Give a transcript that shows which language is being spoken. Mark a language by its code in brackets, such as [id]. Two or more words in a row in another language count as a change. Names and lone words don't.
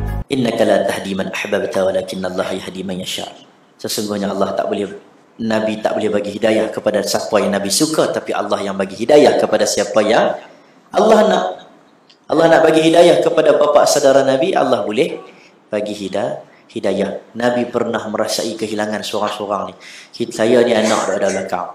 [ar] إنك لا تهدي من أحببت ولكن الله يهدي من يشاء. [ms] Sesungguhnya Allah tak boleh, Nabi tak boleh bagi hidayah kepada siapa yang Nabi suka, tapi Allah yang bagi hidayah kepada siapa yang Allah nak. Allah nak bagi hidayah kepada bapa saudara Nabi, Allah boleh bagi hidayah. Nabi pernah merasai kehilangan seorang-seorang ni. Saya ni anak ada belakang.